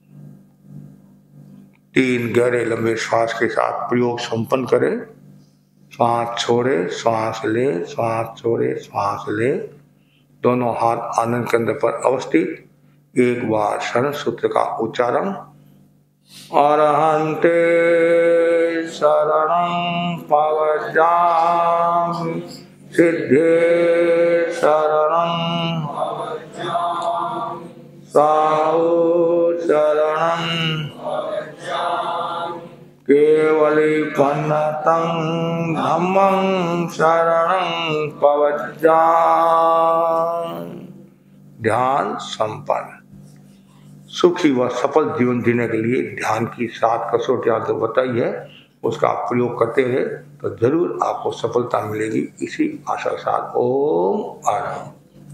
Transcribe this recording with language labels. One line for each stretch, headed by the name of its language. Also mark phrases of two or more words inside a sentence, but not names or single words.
Hindi: तीन गहरे लंबे श्वास के साथ प्रयोग संपन्न करें। श्वास छोड़े, श्वास ले, श्वास छोड़े, श्वास ले। दोनों हाथ आनंद केंद्र पर अवस्थित। एक बार शरण सूत्र का उच्चारण।
Prakrit languages: अरहंते शरणं पवज्जामि, सिद्धे शरणं साहु शरणं केवलीपन्नतं धम्मं शरणं पवज्जामि।
Hindi: ध्यान संपन्न। सुखी व सफल जीवन जीने के लिए ध्यान की 7 कसौटियां तो बताई है, उसका आप प्रयोग करते रहे तो जरूर आपको सफलता मिलेगी। इसी आशा के साथ ओम आनंद।